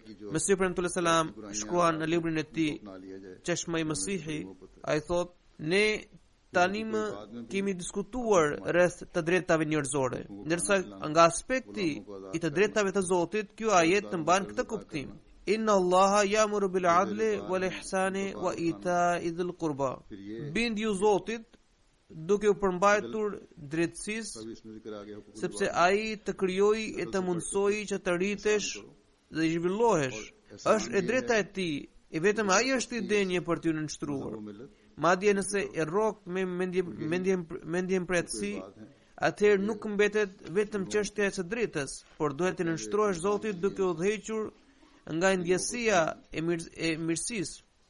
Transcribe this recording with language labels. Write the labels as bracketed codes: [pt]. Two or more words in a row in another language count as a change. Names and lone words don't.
[sq] Mesih premtues selam shkruan në librin e tij Çeshma i Mesihi, ai thotë: ne tani më kemi diskutuar rreth të drejtave njerëzore, ndërsa nga aspekti i të drejtave të Zotit, ky ajet të mban këtë kuptim: [ar] إن الله يأمر بالعدل والإحسان وإيتاء ذي القربى. [sq] Bindi ju Zotit duke u përmbajtur drejtësisë, sepse ai të krijoi e të mundsoi që të rritesh dhe i zhvillohesh. Është e drejta e tij, e vetëm ai është i denjë për t'ju nënshtruar. Madje nëse e rrok me mendjen pretësi, atëherë nuk mbetet vetëm çështja e së drejtës, por duhet të nënshtrohesh Zotit duke u udhëhequr nga ndjesia e mirësisë.